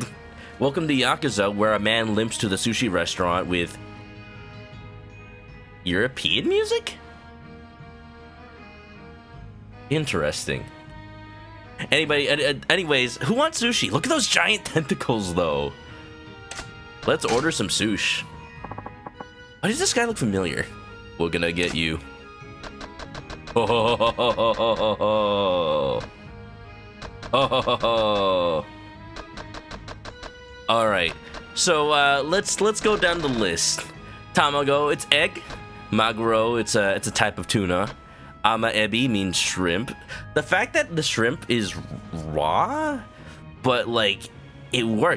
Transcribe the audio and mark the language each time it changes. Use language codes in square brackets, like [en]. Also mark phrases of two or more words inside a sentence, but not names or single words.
[en] Welcome to Yakuza, where a man limps to the sushi restaurant with European music? Interesting. Anyways, who wants sushi? Look at those giant tentacles, though. Let's order some sushi. Why does this guy look familiar? We're gonna get you. Oh, ho, ho, ho, ho, ho, ho, ho. Oh, ho, ho, ho. All right, so let's go down the list. Tamago, it's egg. Maguro, it's a type of tuna. Amaebi means shrimp. The fact that the shrimp is raw, but like it works.